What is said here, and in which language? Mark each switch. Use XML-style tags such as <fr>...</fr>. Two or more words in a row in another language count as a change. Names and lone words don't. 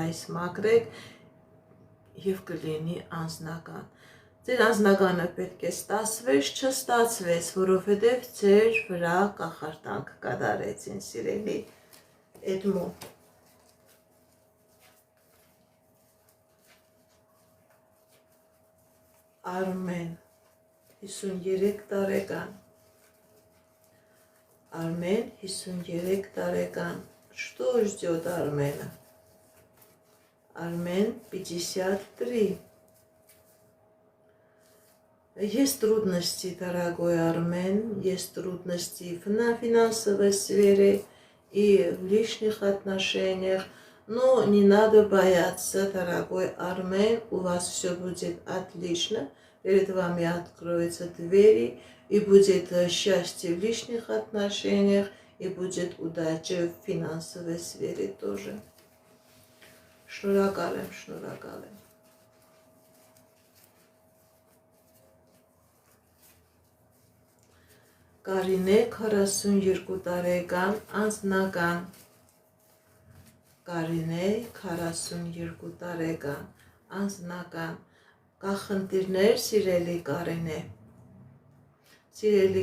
<hy>այս մաքրեք և կլինի անձնական։ Ձեր անձնականը պետք է ստացվեց, չստացվեց, որովհետև ձեր վրա կախարդանք կատարեցին, սիրելի Էդմոն։ Արմեն, 53 տարեկան, Արմեն, 53 տարեկան,</hy> <ru>что ждет Армена? Армен, 53. Есть трудности, дорогой Армен, есть трудности в финансовой сфере и в личных отношениях, но не надо бояться, дорогой Армен, у вас все будет отлично, перед вами откроются двери, и будет счастье в личных отношениях, и будет удача в финансовой сфере тоже.</ru> <hy>Շնորհակալ եմ, շնորհակալ եմ։ Կարինե 42 տարեկան անձնական, Կարինե 42 տարեկան անձնական, կա խնդիրներ, սիրելի Կարինե։ Սիրելի</hy>